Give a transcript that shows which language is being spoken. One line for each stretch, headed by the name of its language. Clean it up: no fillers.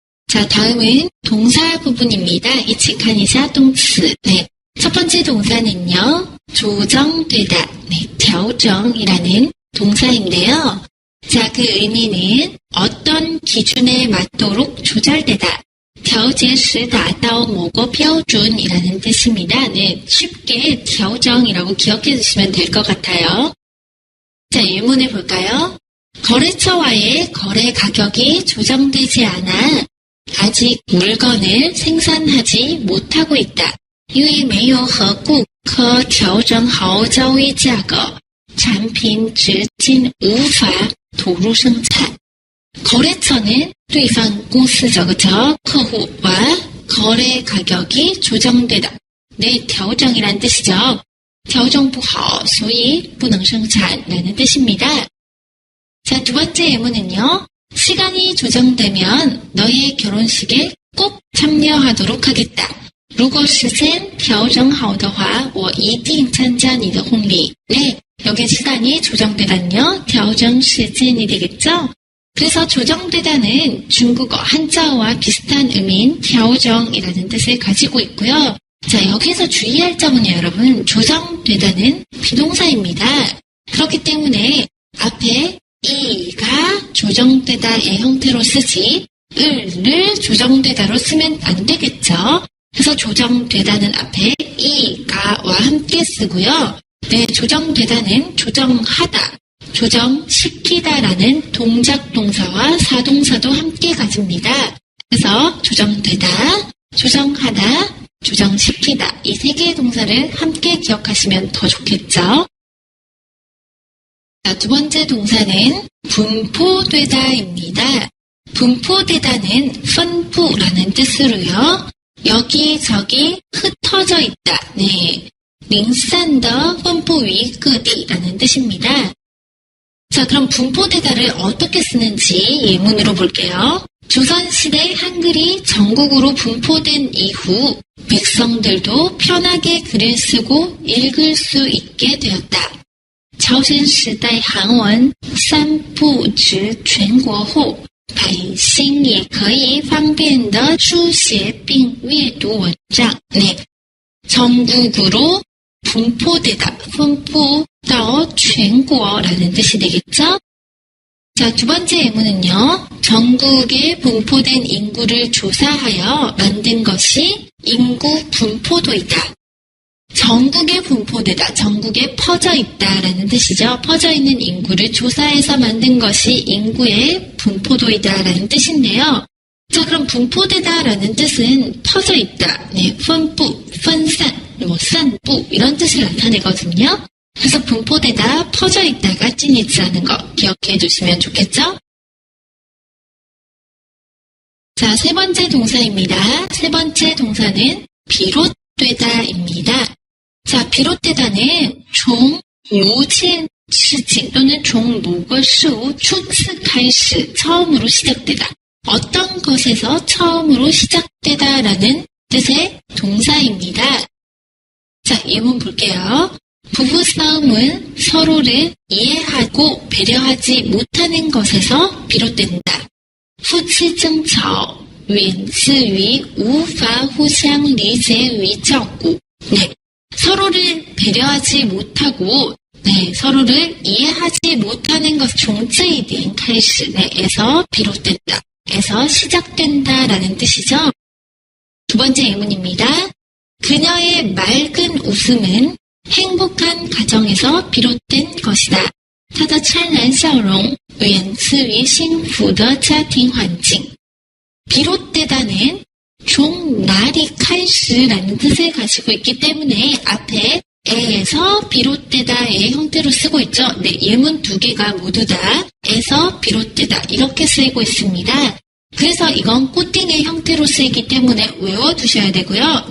Korean: 자, 다음은 동사 부분입니다. 이치카니샤 동츠. 네. 첫 번째 동사는요. 조정되다. 네, 调整이라는 동사인데요. 자, 그 의미는 어떤 기준에 맞도록 조절되다.
Chinese: 调节时达到某个标准
Korean: 이라는 뜻입니다. 네, 쉽게 调整이라고 기억해 주시면 될 것 같아요. 자, 예문을 볼까요? 거래처와의 거래 가격이 조정되지 않아 아직 물건을 생산하지 못하고 있다.
Chinese: 因为没有和顾客调整好交易价格，产品至今无法投入生产.
Korean: 거래처는
Chinese: 对方公司这个客户
Korean: 와 거래 가격이 조정되다. 네, 调整이란 뜻이죠.
Chinese: 调整不好，所以不能生产
Korean: 라는 뜻입니다. 자, 두 번째 예문은요. 시간이 조정되면 너의 결혼식에 꼭 참여하도록 하겠다. 如果时间调整好的话，我一定参加你的婚礼. 네, 여기 시간이 조정되다는요.
Chinese: 调整时间
Korean: 이 되겠죠? 그래서 조정되다는 중국어 한자어와 비슷한 의미인 调整이라는 뜻을 가지고 있고요. 자, 여기서 주의할 점은요, 여러분. 조정되다는 비동사입니다. 그렇기 때문에 앞에 이가 조정되다의 형태로 쓰지 을을 조정되다로 쓰면 안 되겠죠. 그래서 조정되다는 앞에 이가와 함께 쓰고요. 네, 조정되다는 조정하다, 조정시키다라는 동작 동사와 사동사도 함께 가집니다. 그래서 조정되다, 조정하다, 조정시키다 이 세 개의 동사를 함께 기억하시면 더 좋겠죠. 자, 두 번째 동사는 분포되다입니다. 분포되다는 phân布라는 뜻으로요. 여기저기 흩어져 있다.
Chinese: 네, 零散的分布于各地
Korean: 라는 뜻입니다. 자, 그럼 분포되다를 어떻게 쓰는지 예문으로 볼게요. 조선시대 한글이 전국으로 분포된 이후 백성들도 편하게 글을 쓰고 읽을 수 있게 되었다.
Chinese: 朝鲜时代韩文散布至全国后百姓也可以方便地书写并阅读文章.
Korean: 네, 전국으로 분포되다, 분포到全国라는 뜻이 되겠죠? 자, 두 번째 예문은요. 전국에 분포된 인구를 조사하여 만든 것이 인구 분포도이다. 전국에 분포되다, 전국에 퍼져 있다라는 뜻이죠. 퍼져 있는 인구를 조사해서 만든 것이 인구의 분포도이다라는 뜻인데요. 자, 그럼 분포되다라는 뜻은 퍼져 있다, 네,
Chinese: 分布, 分散,散布
Korean: 이런 뜻을 나타내거든요. 그래서 분포되다, 퍼져 있다가 찐이치라는 거 기억해 주시면 좋겠죠? 자, 세 번째 동사입니다. 세 번째 동사는 비롯되다입니다. 자, 비롯되다는
Chinese: 从某件事情
Korean: 또는
Chinese: 从某个事物初次开始
Korean: 처음으로 시작되다. 어떤 것에서 처음으로 시작되다라는 뜻의 동사입니다. 자, 예문 볼게요. 부부싸움은 서로를 이해하고 배려하지 못하는 것에서 비롯된다.
Chinese: 夫妻争吵源自于无法互相理解与照顾.
Korean: 네, 서로를 배려하지 못하고, 네, 서로를 이해하지 못하는 것,
Chinese: 从这一点开始,
Korean: 네, 에서 비롯된다, 에서 시작된다라는 뜻이죠. 두 번째 예문입니다. 그녀의 맑은 웃음은 행복한 가정에서 비롯된 것이다.
Chinese: 她的灿然笑容源自于幸福的家庭环境.
Korean: 비롯되다는
Chinese: 从哪里开始
Korean: 라는 뜻을 가지고 있기 때문에 앞에 에에서 비롯되다의 형태로 쓰고 있죠. 네, 예문 두 개가 모두 다 에서 비롯되다 이렇게 쓰이고 있습니다. 그래서 이건 꼬띵의 형태로 쓰이기 때문에 외워두셔야 되고요.